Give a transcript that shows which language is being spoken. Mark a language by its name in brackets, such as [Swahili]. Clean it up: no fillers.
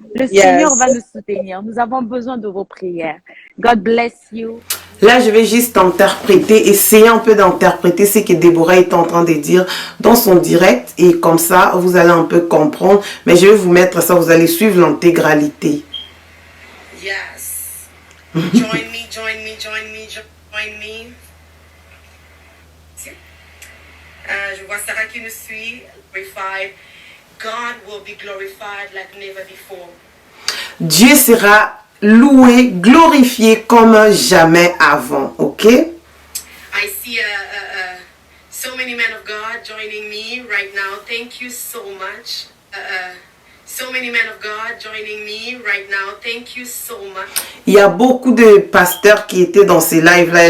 [French] Le Seigneur va nous soutenir. Nous avons besoin de vos prières. [English] God bless you. [French] Là, je vais juste interpréter, essayer un peu d'interpréter ce que Déborah est en train de dire dans son direct. Et comme ça, vous allez un peu comprendre. Mais je vais vous mettre ça, vous allez suivre l'intégralité. [English] Yes. Join me, join me, join me, join me. Je vois Sarah qui nous suit. Glorified. God will be glorified like never before. [French] Dieu sera loué, glorifié comme jamais avant. Ok? [English] I see so many men of God joining me right now. Thank you so much. So many men of God joining me right now. Thank you so much. [French] Il y a beaucoup de pasteurs qui étaient dans ces lives-là.